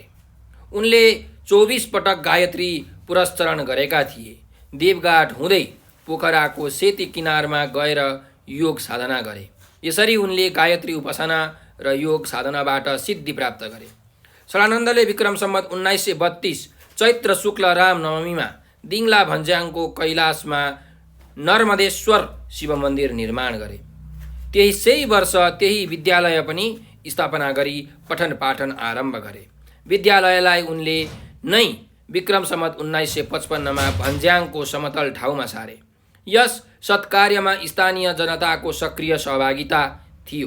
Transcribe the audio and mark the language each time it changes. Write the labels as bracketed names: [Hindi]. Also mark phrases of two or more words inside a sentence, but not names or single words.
[Nepali] उनले 24 पटक गायत्री पुरस्चरण गरेका थिए। देवघाट हुँदै पोखराको सेती किनारमा गएर योग साधना गरे। यसरी उनले गायत्री उपासना र योग साधनाबाट सिद्धि प्राप्त गरे। षडानन्दले विक्रम सम्वत 1932 चैत्र शुक्ल राम नवमीमा दिङ्ला भन्ज्याङको कैलाशमा नर्मदेश्वर शिव मन्दिर निर्माण गरे। त्यसै वर्ष त्यही विद्यालय पनि स्थापना गरी पठन पाठन आरम्भ गरे। विद्यालयलाई उनले नै विक्रम सम्वत 1955 मा भन्ज्याङको समतल ठाउँमा सारे। यस सत्कार्यमा स्थानीय जनताको सक्रिय सहभागिता थियो।